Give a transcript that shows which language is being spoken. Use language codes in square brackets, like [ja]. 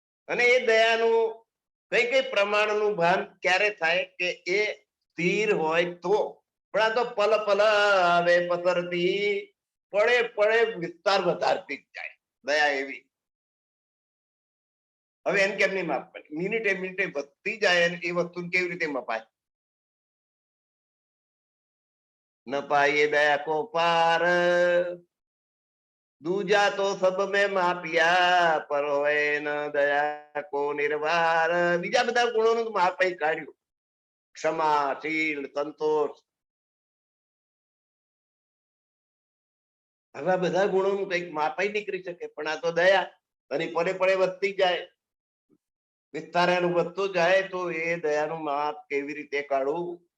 [gu] અને એ દયાનું કઈ કઈ પ્રમાણનું ભાન ક્યારે થાય કે એ સ્થિર હોય તો. પણ આ તો પલ પલ આવે પસરતી, પડે પડે વિસ્તાર વધારતી જાય દયા એવી. હવે એમ કેમ નહીં માપવાની? મિનિટે મિનિટે વધતી જાય એ વસ્તુ કેવી રીતે મપાય? [hi] ન પાઈએ દયા કો પાર, दूजा तो सब में मापिया, पर होए न दया को निर्वार. [gu] બીજા બધા ગુણોનું માપાઈ કાઢ્યું, ક્ષમા, શીલ, સંતોષ, આવા બધા ગુણોનું કઈક માપાઈ નીકળી શકે. પણ આ તો દયા, અને પડે પડે વધતી જાય, વિસ્તાર એનું વધતું જાય, તો એ દયાનું માપ કેવી રીતે કાઢવું?